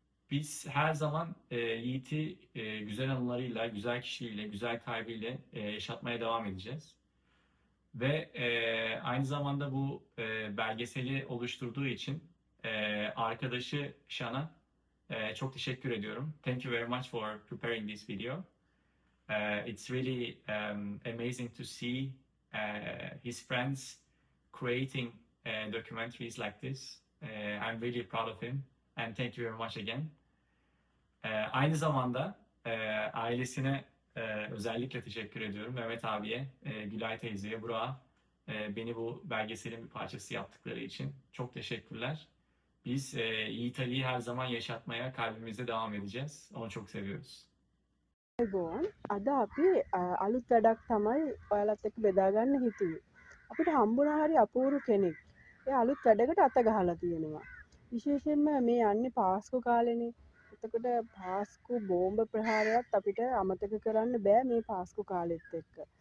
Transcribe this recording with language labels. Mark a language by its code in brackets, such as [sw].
[tr] Biz her zaman Yiğit'i güzel anılarıyla, güzel kişiliğiyle, güzel kalbiyle yaşatmaya devam edeceğiz. Ve aynı zamanda bu belgeseli oluşturduğu için arkadaşı Shan'a çok teşekkür ediyorum. [en] Thank you very much for preparing this video. It's really amazing to see his friends creating documentaries like this. I'm really proud of him and thank you very much again. [tr] Aynı zamanda ailesine özellikle teşekkür ediyorum. Mehmet abiye, Gülay teyzeye, Burak'a beni bu belgeselin bir parçası yaptıkları için çok teşekkürler. Biz Yiğit Ali'yi her zaman yaşatmaya kalbimizde devam edeceğiz. Onu çok seviyoruz. [si] ගෝන් අද අපි අලුත් වැඩක් තමයි ඔයාලත් එක්ක බෙදා ගන්න හිතුවේ. අපිට හම්බුණා හරි අපූරු කෙනෙක්. ඒ අලුත් වැඩකට අත ගහලා තියෙනවා. විශේෂයෙන්ම මේ යන්නේ පාස්කු කාලෙනේ. එතකොට පාස්කු බෝම්බ ප්‍රහාරයත් අපිට අමතක කරන්න බෑ මේ පාස්කු කාලෙත් එක්ක.